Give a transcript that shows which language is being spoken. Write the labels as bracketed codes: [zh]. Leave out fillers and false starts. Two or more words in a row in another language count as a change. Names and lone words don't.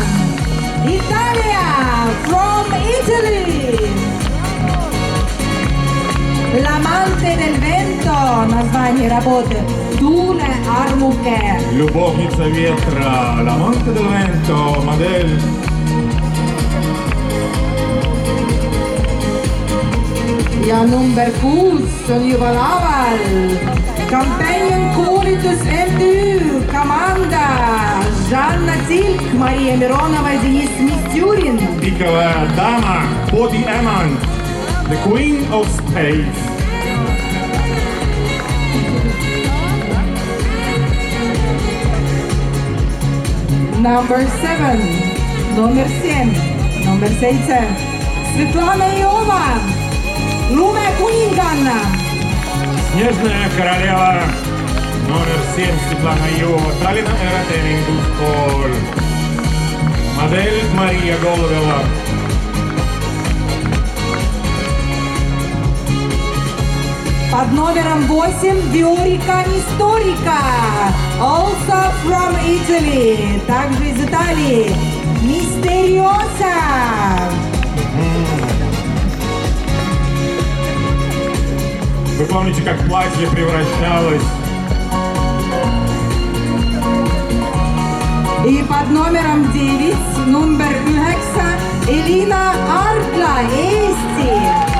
[ru] Италия, [en] from Italy. [it] L'amante del vento, [ru] название работы. [et] Tuule armuke. [ru] Любовница ветра, [it] l'amante del vento, [ru] модель. [et] Ja number 6 on juba laval. Companion koolitus MTÜ, komanda Жанна Tilk, Maria Mironova, Deniss Mistjurin. [ru] Пиковая дама, [en] Body Amant, the Queen of Space. [et] Number 7, [ru] номер 7, номер 7, Светлана Иова, [et] Lume kuninganna. [ru] Снежная королева, номер 7, Светлана Иова, Tallinna Erateeninduskool. Модель Мария Голубева. Под номером 8 Виорика Историка, [en] also from Italy, [ru] также из Италии, Мистериоса. Вы помните, как платье превращалось? И под номером 9, номер 9, Элина Аркла, Eesti.